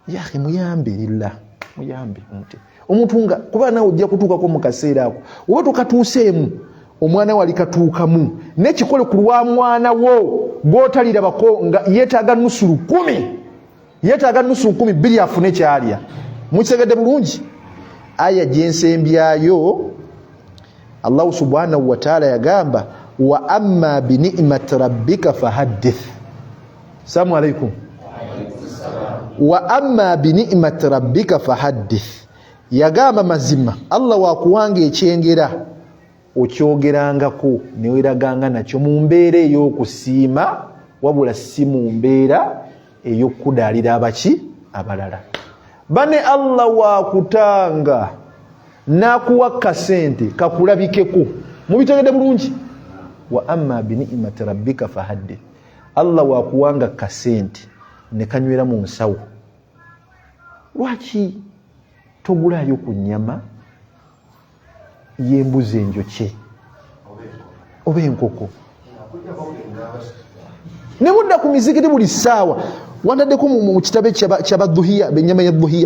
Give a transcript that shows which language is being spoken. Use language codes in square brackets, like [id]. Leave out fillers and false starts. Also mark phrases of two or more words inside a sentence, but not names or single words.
[lg] yahe muyambe lillah muyambe nti omuntu nga kuba nawe ojja kutuukako mu kaseera ako oba tokatuuseemu omwana wali katuukamu nekikole ku lwa mwana wo gw'otalirabako nga yeetaaga nusulu 10 bbiri afune kyalya. Mukitegedde bulungi? Aya gyensembyayo [ar] الله سبحانه وتعالى yagamba وأما بنعمة ربك فحدث. السلام عليكم. وأما بنعمة ربك فحدث. [lg] Yagamba mazima Allah wakuwanga ekyengera okyogerangako neweraganga nakyo mu mbeera ey'okusiima wabula si mu mbeera ey'okudaalira abaki abalala. Bane Allah wakutanga nakuwa kasente kakulabikeko. Mubitegedde bulungi? [ar] وأما بنعمة ربك فحدث. [lg] Allah wakuwanga kasente ne kanywera mu nsawo. Lwaki togulayo ku nnyama y'embuzi enjokye oba enkoko ne mudda ku mizikiti buli ssaawa wandaddeko mu kitabe kyabadduhiya ennyama ya dduhiya.